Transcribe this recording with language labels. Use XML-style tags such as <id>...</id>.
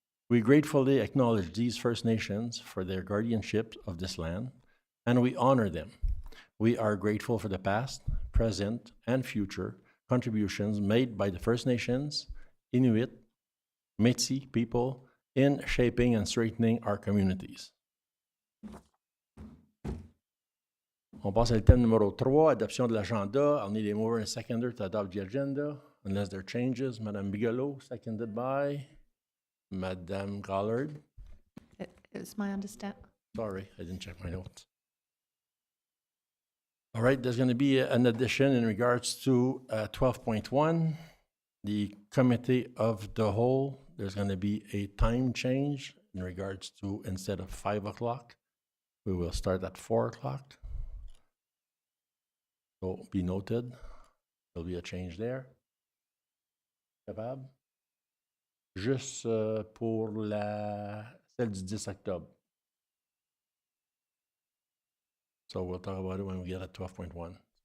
<en>We gratefully acknowledge these First Nations for their guardianship of this land, and we honor them. We are grateful for the past, present, and future contributions made by the First Nations, Inuit, Métis people in shaping and strengthening our communities.</en> <fr>On passe au thème numéro 3, adoption de l'agenda.</fr> <en>I'll need a mover and a seconder to adopt the agenda, unless there are changes. Madame Bigelow, seconded by Madame Gollard. It's my understanding. Sorry, I didn't check my notes. All right, there's going to be an addition in regards to 12.1, the Committee of the Whole. There's going to be a time change in regards to, instead of 5 o'clock, we will start at 4 o'clock. So be noted, there'll be a change there.</en> <fr>Capable? Juste pour celle du 10 octobre.</fr> <en>So we'll talk about it when we get at 12.1.</en>